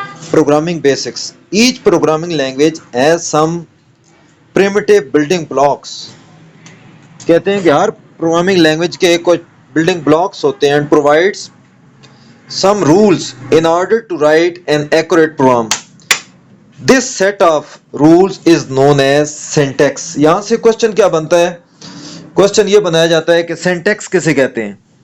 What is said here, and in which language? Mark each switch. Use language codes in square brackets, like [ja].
[en] Programming basics. Each programming language has some primitive building blocks. [hi] कहते हैं कि हर programming language के कुछ बिल्डिंग ब्लॉक्स होते हैं. [en] And provides some rules in order to write an accurate program. This set of rules is known as syntax. [hi] यहाँ से question क्या बनता है, क्वेश्चन ये बनाया जाता है कि सिंटैक्स किसे कहते हैं.